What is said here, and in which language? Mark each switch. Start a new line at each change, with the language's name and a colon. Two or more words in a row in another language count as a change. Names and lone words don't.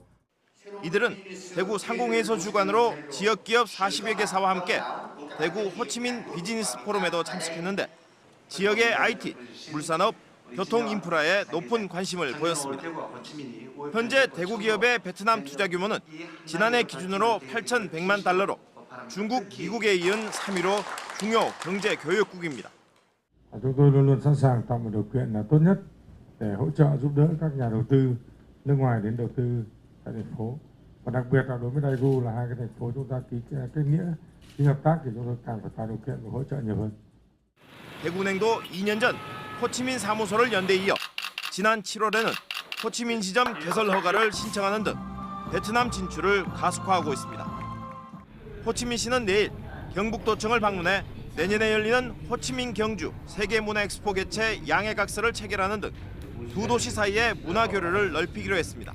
Korean: 이들은 대구 상공회의소 주관으로 지역기업 40여 개사와 함께 대구 호치민 비즈니스 포럼에도 참석했는데 지역의 IT, 물산업, 교통 인프라에 높은 관심을 보였습니다. 현재 대구 기업의 베트남 투자 규모는 지난해 기준으로 8,100만 달러로 중국, 미국에 이은 3위로 중요 경제 교역국입니다.
Vietnamese: Chúng tôi luôn luôn sẵn sàng tạo một điều kiện là tốt nhất để hỗ trợ giúp đỡ các nhà đầu tư nước ngoài đến đầu tư tại thành phố. Và đặc biệt là đối với Daegu là hai cái thành phố chúng ta ký kết nghĩa ký hợp tác thì chúng tôi càng phải tạo điều kiện và hỗ trợ nhiều hơn.
Korean: 대구은행도 2년 전 호치민 사무소를 연대 이어 지난 7월에는 호치민 지점 개설 허가를 신청하는 등 베트남 진출을 가속화하고 있습니다. 호치민시는 내일 경북도청을 방문해 내년에 열리는 호치민 경주 세계문화엑스포 개최 양해각서를 체결하는 등 두 도시 사이의 문화 교류를 넓히기로 했습니다.